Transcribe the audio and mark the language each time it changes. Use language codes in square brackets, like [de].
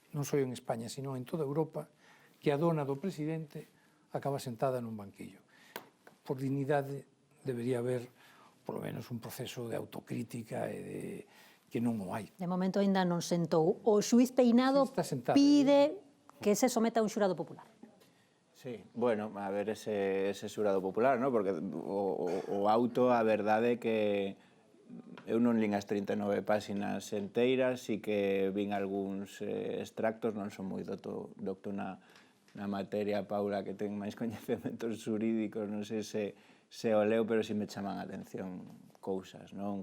[gl] non só en España, sino en toda Europa, que a dona do presidente acaba sentada nun banquillo. Por dignidade debería haber, polo menos, un proceso de autocrítica e de que non o hai. De momento ainda non sentou. O xuiz Peinado [es] Sí, está sentado. [gl] pide que se someta a un xurado popular. [es] Sí, bueno, a ver ese xurado popular, ¿no? [gl] Porque o auto, a verdade é que eu non lín as 39 páxinas enteiras e que vin algúns extractos, non son moi docto na materia, Paula, que ten máis coñecementos xurídicos, non sei se o leo, pero si me chaman a atención cousas, non?